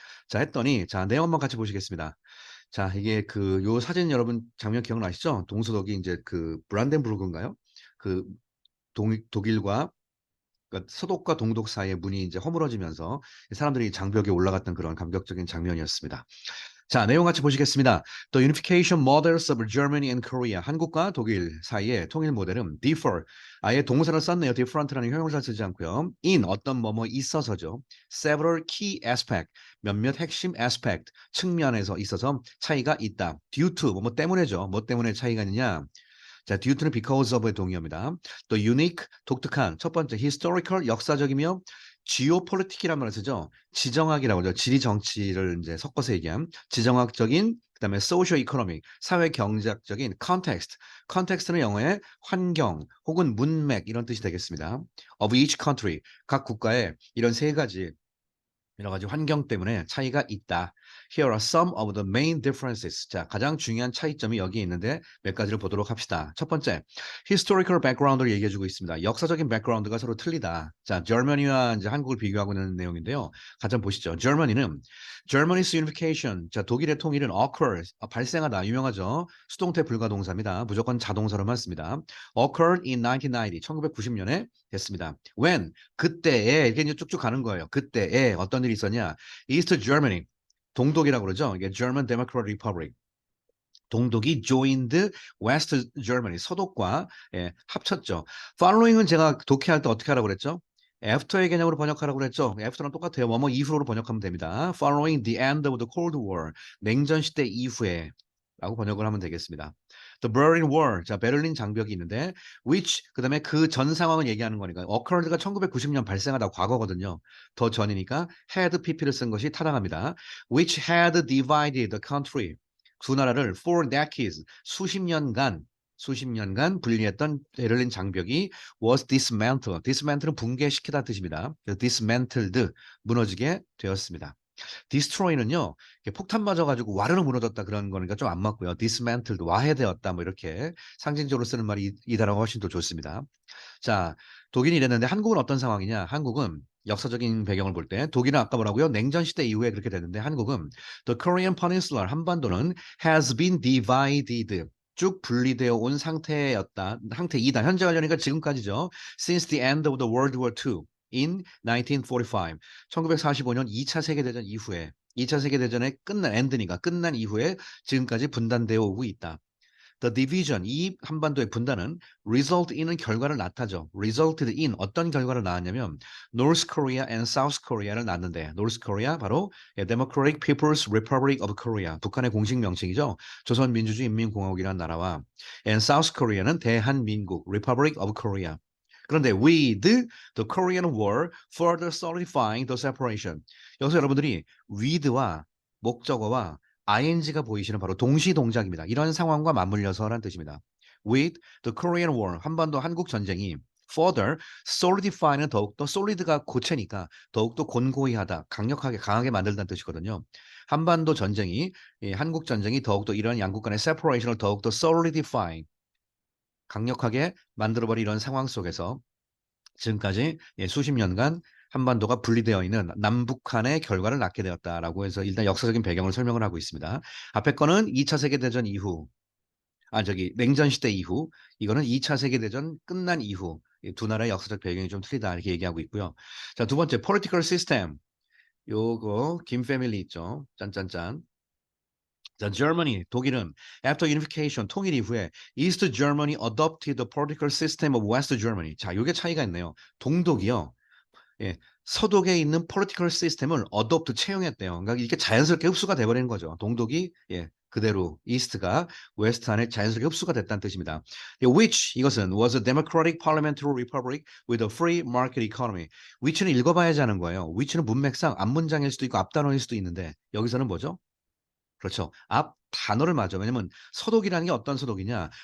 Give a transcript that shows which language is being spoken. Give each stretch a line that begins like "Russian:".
Korean: 자, 했더니 자, 내용 한번 같이 보시겠습니다. 자, 이게 요 사진 여러분 장면 기억나시죠? 동서독이 이제 그 브란덴부르크인가요? 그 독일과 그러니까 서독과 동독 사이의 문이 이제 허물어지면서 사람들이 장벽에 올라갔던 그런 감격적인 장면이었습니다. 자, 내용 같이 보시겠습니다.
English: The unification models of Germany and Korea.
Korean: 한국과 독일 사이의 통일 모델은
English: differ.
Korean: 아예 동사를 썼네요. different라는 형용사 쓰지 않고요. in 어떤 뭐뭐 있어서죠. several key aspect. 몇몇 핵심 aspect. 측면에서 있어서 차이가 있다. due to 뭐뭐 때문에죠. 뭐 때문에 차이가 있느냐. 자, due to는 because of의 동의어입니다. 또 unique, 독특한. 첫 번째, historical, 역사적이며 geopolitic이라는 말을 쓰죠. 지정학이라고 하죠. 지리 정치를 이제 섞어서 얘기한 지정학적인 그다음에
English: socio economic,
Korean: 사회 경제학적인 context. context는 영어의 환경 혹은 문맥 이런 뜻이 되겠습니다.
English: of each country,
Korean: 각 국가의 이런 세 가지 여러 가지 환경 때문에 차이가 있다.
English: Here are some of the main differences.
Korean: 자, 가장 중요한 차이점이 여기에 있는데 몇 가지를 보도록 합시다. 첫 번째, historical background를 얘기해주고 있습니다. 역사적인 background가 서로 틀리다. 자, Germany와 이제 한국을 비교하고 있는 내용인데요. 같이 한번 보시죠. Germany's unification. 자, 독일의 통일은 occurs, 발생하다. 유명하죠. 수동태 불가동사입니다. 무조건 자동사로만 씁니다.
English: occurred in 1990.
Korean: 1990년에 됐습니다.
English: When?
Korean: 그때에 이게 이제 쭉쭉 가는 거예요. 그때에 어떤 일이 있었냐? East Germany, 동독이라고 그러죠. 이게 German Democratic Republic. 동독이
English: joined West Germany,
Korean: 서독과 합쳤죠. Following은 제가 독해할 때 어떻게 하라고 그랬죠? After의 개념으로 번역하라고 그랬죠. After랑 똑같아요. 뭐뭐 이후로 번역하면 됩니다.
English: Following the end of the Cold War,
Korean: 냉전 시대 이후에 라고 번역을 하면 되겠습니다.
English: The Berlin Wall,
Korean: 자 베를린 장벽이 있는데 which 그다음에 그 전 상황을 얘기하는 거니까 occurred가 1990년 발생하다 과거거든요. 더 전이니까 had pp를 쓴 것이 타당합니다.
English: Which had divided the country,
Korean: 두 나라를
English: for decades,
Korean: 수십 년간 분리했던 베를린 장벽이
English: was dismantled.
Korean: dismantle은 붕괴시키다 뜻입니다. dismantled, 무너지게 되었습니다. destroy는요, 폭탄 맞아가지고 와르르 무너졌다 그런 거니까 좀 안 맞고요. dismantled, 와해되었다 뭐 이렇게 상징적으로 쓰는 말이 이 단어가 훨씬 더 좋습니다. 자, 독일이 이랬는데 한국은 어떤 상황이냐? 한국은 역사적인 배경을 볼 때 독일은 아까 뭐라고요? 냉전 시대 이후에 그렇게 됐는데 한국은
English: the Korean Peninsula,
Korean: 한반도는
English: has been divided,
Korean: 쭉 분리되어 온 상태이다. 현재 관련이니까 지금까지죠.
English: Since the end of the World War II in 1945.
Korean: 1945년 2차 세계대전 이후에 2차 세계대전의 끝난 이후에 지금까지 분단되어 오고 있다.
English: The division,
Korean: 이 한반도의 분단은 result in은 결과를 낳다죠. resulted in 어떤 결과를 낳았냐면 North Korea and South Korea를 낳는데 North Korea 바로 Democratic People's Republic of Korea, 북한의 공식 명칭이죠. 조선민주주의인민공화국이라는 나라와 and South Korea는 대한민국 Republic of Korea. 그런데
English: with the Korean War further solidifying the separation.
Korean: 여기서 여러분들이 with와 목적어와 ing가 보이시는 바로 동시 동작입니다. 이런 상황과 맞물려서라는 뜻입니다.
English: With the Korean War,
Korean: 한반도 한국 전쟁이 further solidify는 더욱더 solid가 고체니까 더욱더 곤고히 하다, 강하게 만들다는 뜻이거든요. 한반도 전쟁이 한국 전쟁이 더욱더 이런 양국 간의 separation을 더욱더 solidify, 강력하게 만들어버린 이런 상황 속에서 지금까지 수십 년간 한반도가 분리되어 있는 남북한의 결과를 낳게 되었다라고 해서 일단 역사적인 배경을 설명을 하고 있습니다. 앞에 거는 2차 세계대전 이후, 냉전 시대 이후, 이거는 2차 세계대전 끝난 이후, 두 나라의 역사적 배경이 좀 틀리다 이렇게 얘기하고 있고요. 자, 두 번째, political system. 요거 김 패밀리 있죠. 짠짠짠. 자,
English: Germany,
Korean: 독일은
English: after unification,
Korean: 통일 이후에
English: East Germany adopted the political system of West Germany.
Korean: 자, 요게 차이가 있네요. 동독이요. 예, 서독에 있는 political system을 adopt 채용했대요. 그러니까 이게 자연스럽게 흡수가 돼버리는 거죠. 동독이 그대로 이스트가 웨스트 안에 자연스럽게 흡수가 됐다는 뜻입니다.
English: which
Korean: 이것은
English: was a democratic parliamentary republic with a free market economy.
Korean: which는 읽어봐야지 하는 거예요. which는 문맥상 앞문장일 수도 있고 앞단어일 수도 있는데 여기서는 뭐죠? 그렇죠. 앞 단어를 맞아. 왜냐면 서독이라는 게 어떤 서독이냐?